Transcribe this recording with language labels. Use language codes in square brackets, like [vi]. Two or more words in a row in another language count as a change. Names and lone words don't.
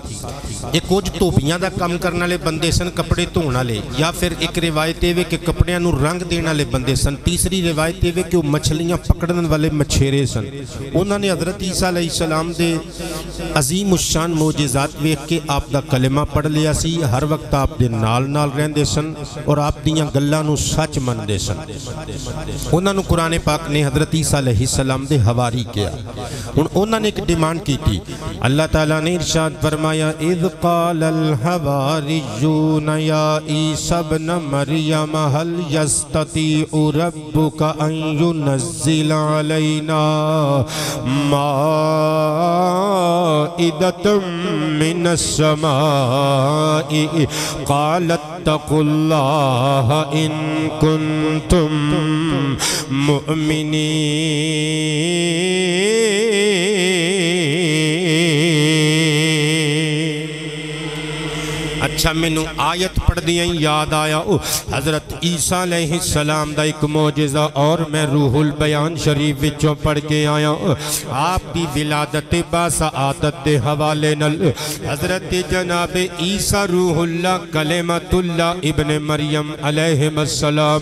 [pa] ایک کچھ توپیاں دا کم کرنے والے بندے سن، کپڑے دھون والے، یا پھر ایک روایت ہے کہ کپڑیاں نو رنگ دینے والے بندے سن. تیسری روایت ہے کہ وہ مچھلیاں پکڑن والے مچھیرے سن. انہوں نے حضرت عیسیٰ علیہ السلام دے عظیم الشان معجزات ویکھ کے آپ دا کلمہ پڑھ لیا سی. ہر وقت آپ دے نال رہندے سن اور آپ دیاں گلاں نو سچ مندے سن انہاں نو قرآن پاک نے حضرت عیسیٰ علیہ السلام دے حواری کیا ہن انہاں نے ایک ڈیمانڈ کی تھی اللہ تعالیٰ نے ارشاد فرمایا [ar] اذ قال الحواریون یا عیسیٰ ابن مریم هل یستطیع ربک ان ینزل علینا مائدۃ من السماء قال اتقوا اللہ ان کنتم [pa] مؤمنین اچھا مینوں آیت پڑھ دیا یاد آیا حضرت عیسیٰ علیہ السلام دا ایک معجزہ اور میں روح البیان شریف وچوں پڑھ کے آیا آپ دی ولادت باسعادت دے حوالے نل حضرت جناب عیسیٰ روح اللہ کلمۃ اللہ ابن مریم علیہ السلام